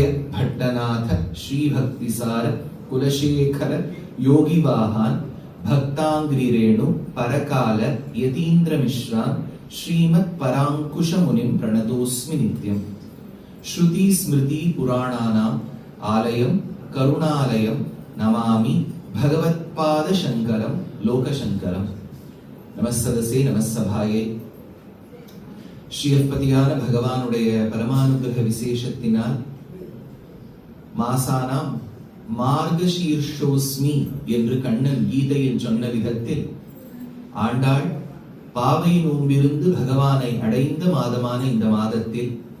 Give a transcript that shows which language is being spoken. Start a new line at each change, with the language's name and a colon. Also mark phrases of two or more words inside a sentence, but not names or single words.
Sanskrit: भट्टनाथ श्रीभक्तिसार कुलशेखर योगिवाहान् भक्ताङ्घ्रिरेणु परकाल यतीन्द्रमिश्रान् श्रीमत्पराङ्कुशमुनिं प्रणतोऽस्मि नित्यम् श्रुति स्मृति पुराणानाम् आलयं करुणालयं नमामि भगवत्पाद शंकरं लोकशंकरं नमस्सदसे नमस्सभाये
Tamil: ஸ்ரீயப்பதியான பகவானுடைய பரமானுகிரக விசேஷத்தினால்
Sanskrit: मासानां मार्गशीर्षोऽस्मि
Tamil: என்று கண்ணன் கீதையில் சொன்ன விதத்தில் ஆண்டாள் பாவை நோம்பிருந்து பகவானை அடைந்த மாதமான இந்த மாதத்தில்